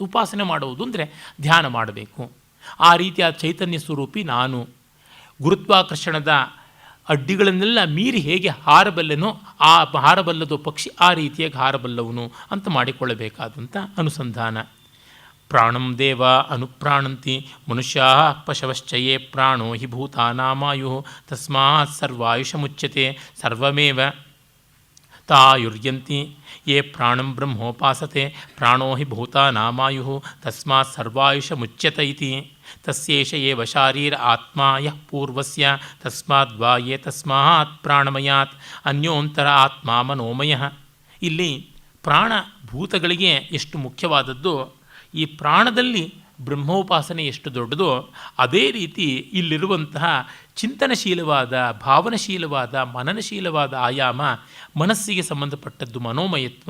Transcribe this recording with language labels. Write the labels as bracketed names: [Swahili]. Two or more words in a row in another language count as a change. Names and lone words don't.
[Kannada] ಉಪಾಸನೆ ಮಾಡುವುದು ಅಂದರೆ ಧ್ಯಾನ ಮಾಡಬೇಕು. ಆ ರೀತಿಯ ಚೈತನ್ಯ ಸ್ವರೂಪಿ ನಾನು. ಗುರುತ್ವಾಕರ್ಷಣದ ಅಡ್ಡಿಗಳನ್ನೆಲ್ಲ ಮೀರಿ ಹೇಗೆ ಹಾರಬಲ್ಲೆನೋ, ಆ ಹಾರಬಲ್ಲದು ಪಕ್ಷಿ ಆ ರೀತಿಯಾಗಿ ಹಾರಬಲ್ಲವನು ಅಂತ ಮಾಡಿಕೊಳ್ಳಬೇಕಾದಂಥ ಅನುಸಂಧಾನ. [Sanskrit] ಪ್ರಾಣಂ ದೇವ ಅನುಪ್ರಾಣಂತಿ ಮನುಷ್ಯಾ ಪಶವಶ್ಚಯೇ ಪ್ರಾಣೋ ಹಿ ಭೂತಾನಾಮಾಯು ತಸ್ಮಾತ್ ಸರ್ವಾಯುಷಮುಚ್ಯತೆ ಸರ್ವಮೇವ ತಾಯುರ್ಯಂತಿ ಯೇ ಪ್ರಾಣಂ ಬ್ರಹ್ಮೋಪಾಸತೆ ಪ್ರಾಣೋ ಹಿ ಭೂತಾನಾಮಾಯು ತಸ್ಮಾತ್ ಸರ್ವಾಯುಷಮುಚ್ಯತ ಇತಿ. ತಸ್ಯೇಷ ಏವ ಶಾರೀರ ಆತ್ಮ ಯಃ ಪೂರ್ವಸ್ಯ ತಸ್ಮಾದ್ವಾ ಏತಸ್ಮಾತ್ ಪ್ರಾಣಮಯಾತ್ ಅನ್ಯೋಂತರ ಆತ್ಮ ಮನೋಮಯ. [Kannada] ಇಲ್ಲಿ ಪ್ರಾಣ ಭೂತಗಳಿಗೆ ಎಷ್ಟು ಮುಖ್ಯವಾದದ್ದು, ಈ ಪ್ರಾಣದಲ್ಲಿ ಬ್ರಹ್ಮೋಪಾಸನೆ ಎಷ್ಟು ದೊಡ್ಡದೋ ಅದೇ ರೀತಿ ಇಲ್ಲಿರುವಂತಹ ಚಿಂತನಶೀಲವಾದ, ಭಾವನಶೀಲವಾದ, ಮನನಶೀಲವಾದ ಆಯಾಮ ಮನಸ್ಸಿಗೆ ಸಂಬಂಧಪಟ್ಟದ್ದು ಮನೋಮಯತ್ವ.